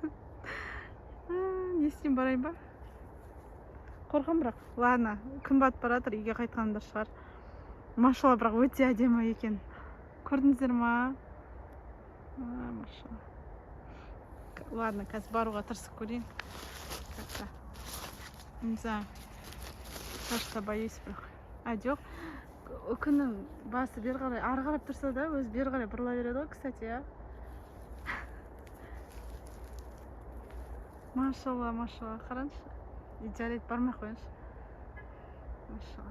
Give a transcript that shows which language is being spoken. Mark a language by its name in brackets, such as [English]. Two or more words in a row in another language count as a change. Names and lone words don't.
[Kazakh] Не істеймін, барайын ба? Қорқам, бірақ ладно, күн батып баратыр, үйге қайтқанымда шығар. Машалла, бірақ өте әдемі екен. Көрдіңіздер ма? Машалла. Ладно, қазір баруға тырысып көрейін. [Russian] Как-то. Не знаю. Кажется, боюсь, [Kazakh] бірақ. Жоқ. Үкінің басы бері қарай, ары қарап тұрса да, өзі бері қарай бұрыла береді ғой, кстати, Машалла, қараңызшы. Идеалет бармай қойыңызшы. Машалла.